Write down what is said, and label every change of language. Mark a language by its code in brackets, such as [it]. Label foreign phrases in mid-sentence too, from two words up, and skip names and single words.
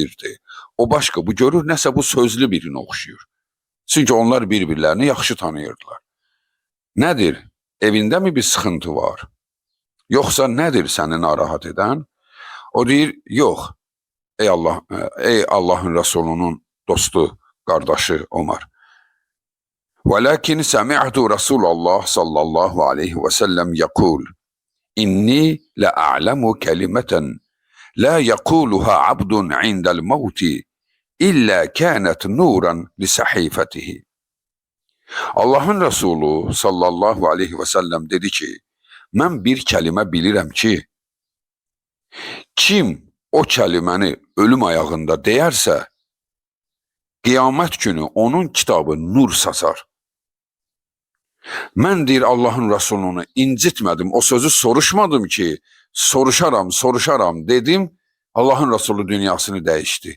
[az] O başqa, bu görür, nəsə bu sözlü birini oxşuyur. Çünki onlar bir-birlərini yaxşı tanıyırdılar. Nədir? Evində mi bir sıxıntı var? Yoxsa nədir səni narahat edən? O deyir, yox. Ey Allahın Rəsulunun dostu, qardaşı Ömər. [ar] ولكن سمعت رسول الله صلى الله عليه وسلم يقول إني لأعلم كلمة لا يقولها عبد عند الموت إلا كانت نورا لصحيفته. [az] Allahın Resulü [ar] صلى الله عليه وسلم [az] dedi ki, mən bir kəlmə bilirəm ki, kim o kəlməni ölüm ayağında deyərsə, qiyamət günü onun kitabı nur saçar. Mən deyir Allahın Resulunu incitmədim, o sözü soruşmadım ki, soruşaram dedim, Allahın Resulü dünyasını dəyişdi.